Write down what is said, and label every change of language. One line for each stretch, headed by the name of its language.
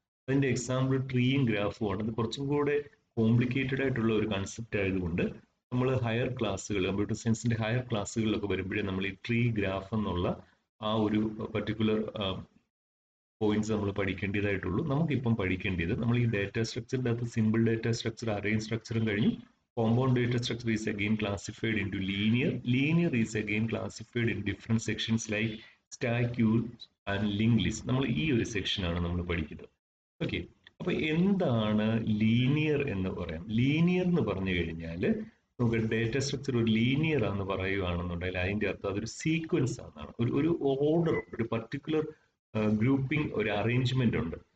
Malayalam: അതിന്റെ എക്സാമ്പിൾ ട്രീയും ഗ്രാഫും ആണ്. അത് കുറച്ചും കൂടെ കോംപ്ലിക്കേറ്റഡ് ആയിട്ടുള്ള ഒരു കൺസെപ്റ്റ് ആയതുകൊണ്ട് നമ്മൾ ഹയർ ക്ലാസ്സുകൾ, കമ്പ്യൂട്ടർ സയൻസിന്റെ ഹയർ ക്ലാസ്സുകളിലൊക്കെ വരുമ്പോഴേ നമ്മൾ ഈ ട്രീ ഗ്രാഫ് എന്നുള്ള ആ ഒരു പർട്ടിക്കുലർ പോയിന്റ്സ് നമ്മൾ പഠിക്കേണ്ടതായിട്ടുള്ളൂ. നമുക്കിപ്പം പഠിക്കേണ്ടത് നമ്മൾ ഈ ഡേറ്റ സ്ട്രക്ചറിന്റെ അകത്ത് സിമ്പിൾ ഡേറ്റ സ്ട്രക്ചർ, അറേയും സ്ട്രക്ചറും കഴിഞ്ഞു.
English: Compound data structure is again classified into linear. Linear is again classified in different sections like stack, queue and linked list.
Malayalam: നമ്മൾ ഈ ഒരു സെക്ഷനാണ് നമ്മൾ പഠിക്കുന്നത്. ഓക്കെ, അപ്പൊ എന്താണ് ലീനിയർ എന്ന് പറയാം? ലീനിയർ എന്ന് പറഞ്ഞു കഴിഞ്ഞാൽ നമുക്ക് ഡേറ്റ സ്ട്രക്ചർ ഒരു ലീനിയർ ആണെന്ന് പറയുകയാണെന്നുണ്ടെങ്കിൽ അതിന്റെ അർത്ഥം അതൊരു സീക്വൻസ് ആണെന്നാണ്. ഒരു ഓർഡർ, ഒരു പർട്ടിക്കുലർ ഗ്രൂപ്പിംഗ്, ഒരു അറേഞ്ച്മെന്റ് ഉണ്ട്.